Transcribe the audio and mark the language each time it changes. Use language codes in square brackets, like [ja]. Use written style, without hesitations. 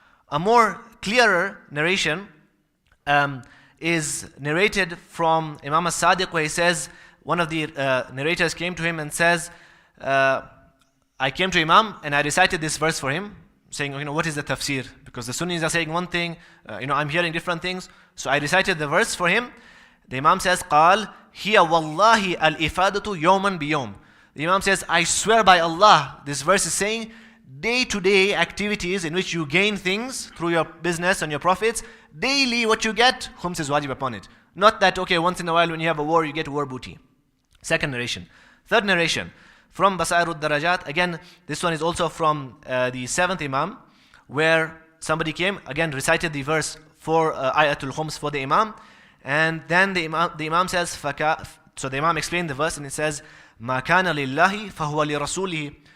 [en] A more clearer narration is narrated from Imam as-Sadiq, where he says, one of the narrators came to him and says, I came to Imam and I recited this verse for him, saying, what is the tafsir? Because the Sunnis are saying one thing, I'm hearing different things. So I recited the verse for him. The Imam says, [ar] قال هي والله الإفادة يوما بيوم. [en] The Imam says, I swear by Allah, this verse is saying, day-to-day activities in which you gain things through your business and your profits, daily what you get, khums is wajib upon it. Not that, okay, once in a while when you have a war, you get war booty. Second narration. Third narration, from Basair al-Darajat, again, this one is also from the seventh Imam, where somebody came, again, recited the verse for Ayatul Khums for the Imam, and then the Imam says, so the Imam explained the verse, and it says, [ar] مَا كَانَ لِلَّهِ فَهُوَ لِرَسُولِهِ.